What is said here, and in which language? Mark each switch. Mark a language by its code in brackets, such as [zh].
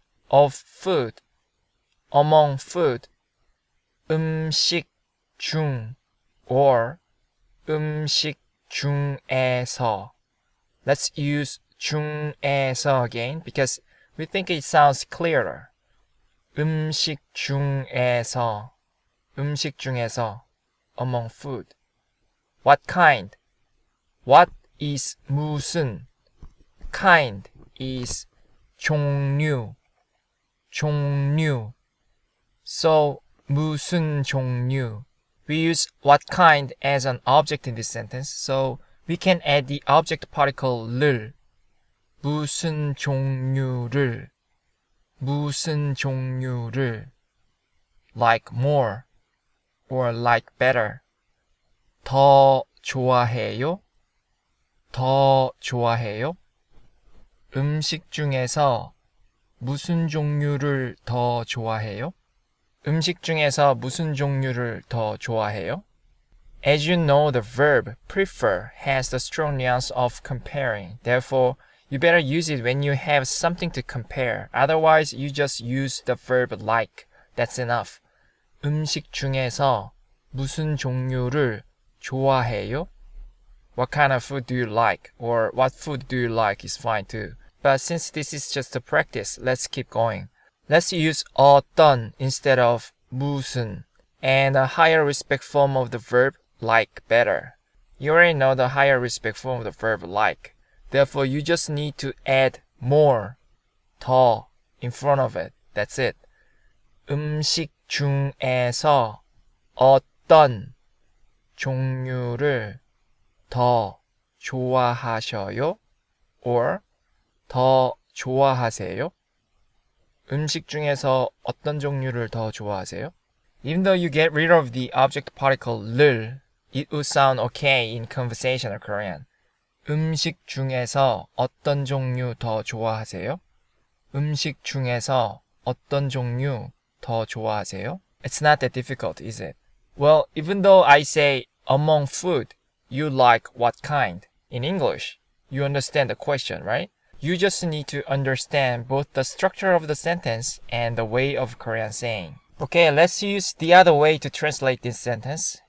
[en] Of food, among food, [ko] 음식 중 [en] or [ko] 음식 중에서. [en] Let's use 중에서 again because we think it sounds clearer. [ko] 음식 중에서, 음식 중에서, [en] among food. What kind? What is 무슨? Kind is 종류. 종류. [ko] So 무슨 종류. [en] We use what kind as an object in this sentence, so we can add the object particle 를. [ko] 무슨 종류를. 무슨 종류를 [en] like more or like better [ko] 더 좋아해요? 더 좋아해요? 음식 중에서 무슨 종류를 더 좋아해요? 음식 중에서 무슨 종류를 더 좋아해요? [en] As you know, the verb prefer has the strong nuance of comparing. Therefore, you better use it when you have something to compare. Otherwise, you just use the verb like. That's enough. [ko] 음식 중에서 무슨 종류를 좋아해요? [en] What kind of food do you like? Or what food do you like is fine too. But since this is just a practice, let's keep going. Let's use 어떤 instead of 무슨 and a higher respect form of the verb like better. You already know the higher respect form of the verb like. Therefore, you just need to add more, 더 in front of it. That's it. [ko] 음식 중에서 어떤 종류를 더 좋아하셔요? Or 더 좋아하세요? 음식 중에서 어떤 종류를 더 좋아하세요? [en] Even though you get rid of the object particle 를, it would sound okay in conversational Korean. [ko] 음식 중에서 어떤 종류 더 좋아하세요? 음식 중에서 어떤 종류 더 좋아하세요? [en] It's not that difficult, is it? Well, even though I say among food, you like what kind? In English, you understand the question, right? You just need to understand both the structure of the sentence and the way of Korean saying. Okay, let's use the other way to translate this sentence.